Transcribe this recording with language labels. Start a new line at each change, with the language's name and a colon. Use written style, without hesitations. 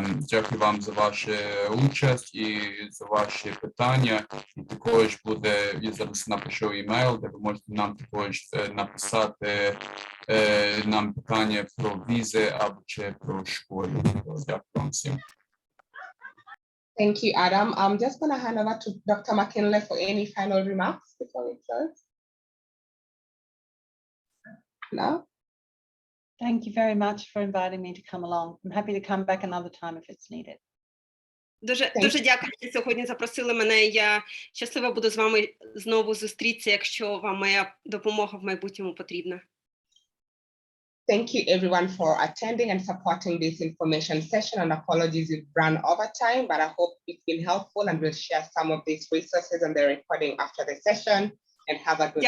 Ukrainian: Дякую вам за вашу участь і за ваші питання. І також буде, я зараз напишу імейл, де ви можете нам також написати нам питання про візи або чи про школу. Дякую вам всім.
English: Thank you, Adam. I'm just going to hand over to Dr. McKinley for any final remarks before we close. No? Thank you very much for inviting me to come along. I'm happy to come back another time if it's needed.
Ukrainian: Дуже дякую, що сьогодні запросили мене. Я щаслива буду з вами знову зустрітися, якщо вам моя допомога в майбутньому потрібна.
English: Thank you everyone for attending and supporting this information session, and apologies we've run over time, but I hope it's been helpful, and we'll share some of these resources and the recording after the session, and have a good